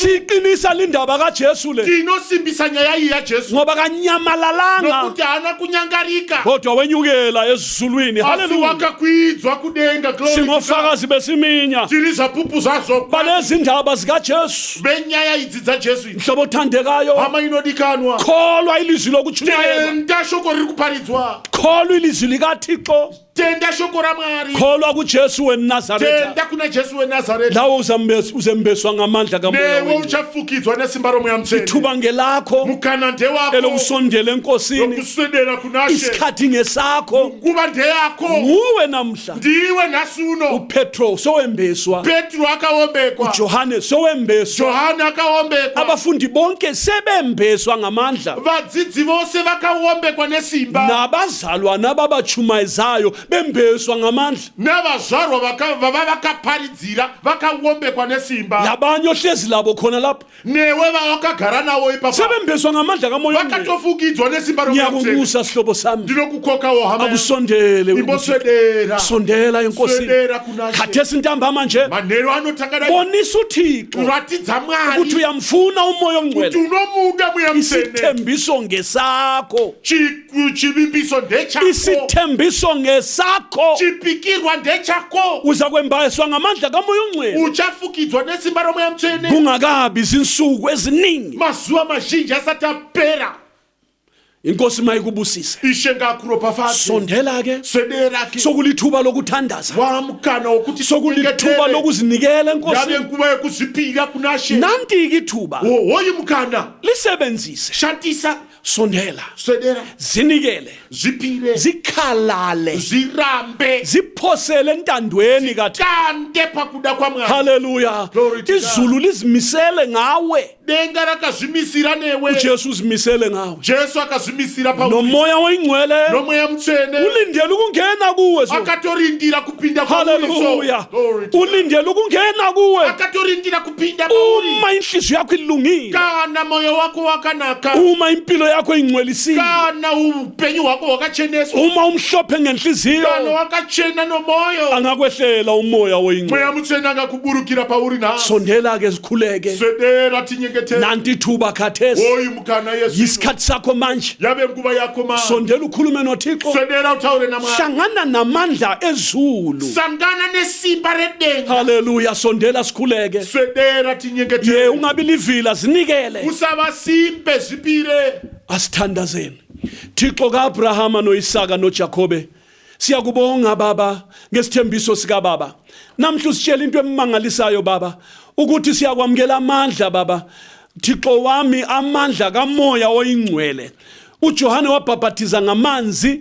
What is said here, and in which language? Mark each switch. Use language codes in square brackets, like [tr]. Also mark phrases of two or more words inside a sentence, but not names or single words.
[nd] siqinisa lindaba kaJesu le [sn] tinosimbisa nyaya iyi yajesu [nd] ngoba kanyamalalanga [sn] nokuti haana kunyangarika [nd] kodwa wenyukela ezulwini [sn] asi haleluya wakakwidzwa kudenga. [en] Glory to God. [nd] singofakazi besiminya [sn] tiri zvapupu zvazvo [nd] balezi ndaba zikaJesu [sn] benyaya idzi dzajesu idzi. [nd] mhlobo othandekayo [sn] hama inodikanwa [nd] kholwa ilizwi lokutshunyayelwa [sn] tenda shoko riri kuparidzwa [nd] kholwa ilizwi likaThixo [sn] tenda shoko ramwari [nd] kholwa kuJesu weNazaretha [sn] tenda kuna jesu wenazareta [nd] lawo uzembeswa ngamandla kamoya [sn] newe [nd] oyingcwele [sn] uchafukidzwa nesimba romweya mutsvene. [nd] thuba ngelakho [sn] mukana ndewako [nd] elokusondela enkosini [sn] nokuswedera kunashe [nd] isikhathi ngesakho [sn] nguva ndeyako [nd] nguwe namhla [sn] ndiwe nhasuno. [nd] uPetro sowembeswa [sn] petro akaombekwa [nd] uJohane sowembeswa [sn] johani akaombekwa [nd] abafundi bonke sebembeswa ngamandla [sn] vadzidzi vose vakaombekwa nesimba [nd] nabazalwana babachumayizayo bembeswa ngamandla [sn] nevazvarwa vava vakaparidzira vakawombekwa nesimba [nd] labanye ohlezi labo khona lapho [sn] newe vakagara nawo ipapa [nd] sebembeswa ngamandla kamoya ongcwele [sn] vakatofukidzwa nesimba roMoya Mutsvene. [nd] ngiyakubusa sihlobo sami [sn] Ndinokukokawo hama yangu. [nd] akusondele [sn] Imboswedera [nd] sondela enkosini [sn] swedera kunashe [nd] khathesi intambama nje [sn] manheru anotanga [nd] bonisa uthixo [sn] ratidza [nd] ukuthi [sn] Mwari [nd] uyamfuna umoya [sn] kuti [nd] ongcwele [sn] unomuda Mweya Mutsvene [nd] isithembiso ngesakho [sn] chivimbiso ndechako [nd] isithembiso ngesakho [sn] chipikirwa ndechako [nd] uza kwembaswa ngamandla kamoya ongcwele [sn] uchafukidzwa nesimba roMoya Mutsvene [nd] kungakabi izinsuku eziningi [sn] mazuva mazhinji asati apera [nd] inkosi mayikubusise [sn] ishe ngakuropafadze [nd] sondela ke [sn] swedera ke [nd] sokulithuba lokuthandaza [sn] wamkana wokuti [nd] sokulithuba lokuzinikela [sn] yave [nd] enkosi [sn] nguva yekuzvipira kunashe [nd] nanti ithuba [sn] hoyi mukana [nd] lisebenzise [sn] shandisa [nd] sondela [sn] swedera [nd] zinikele [sn] zvipire [nd] zikhalale [sn] zvirambe [nd] ziphosele entandweni kathi [sn] kande pakuda kwaMwari haleluya [en] Glory to God. [nd] izulu lizimisele ngawe [sn] denga rakazvimisira newe [nd] uJesu uzimisele ngawe [sn] Jesu akazvimisira pauri [nd] nomoya oyingcwele [sn] noMweya Mutsvene [nd] ulindele ukungena kuwe so [sn] akatorindira kupinda haleluya [en] Glory to God. [nd] ulindele ukungena kuwe [sn] akatorindira kupinda pauri [nd] uma inhliziyo yakho ilungile [sn] kana moyo wako wakanaka [nd] uma impilo yakho ingcwelisile [sn] kana upenyu hwako hwakacheneswa [nd] uma umhlophe ngenhliziyo [sn] kana wakachena nomoyo [nd] angakwehlela umoya oyingcwele [sn] Mweya Mutsvene angakuburukira pauri na [nd] sondela ke sikhuleke [sn] swedera tinyengetera [nd] nanti ithuba khathesi [sn] hoyi mukana Yesu [nd] yisikhathi sakho manje [sn] yave nguva yako ma [nd] sondela ukhulume noThixo [sn] swedera utaure naMwari [nd] hlangana namandla ezulu [sn] sangana nesimba redenga [nd] haleluya sondela sikhuleke [sn] swedera ye tinyengetera [nd] ungabi livila zinikele [sn] usavasimbe zvipire [nd] asithandazeni Thixo kaAbrahama noIsaka noJakobe siyakubonga baba ngesithembiso sika baba namhla usitshela into emangalisayo baba ukuthi siyakwamukela amandla baba Thixo wami amandla kamoya oyingcwele uJohane wabhabhathiza ngamanzi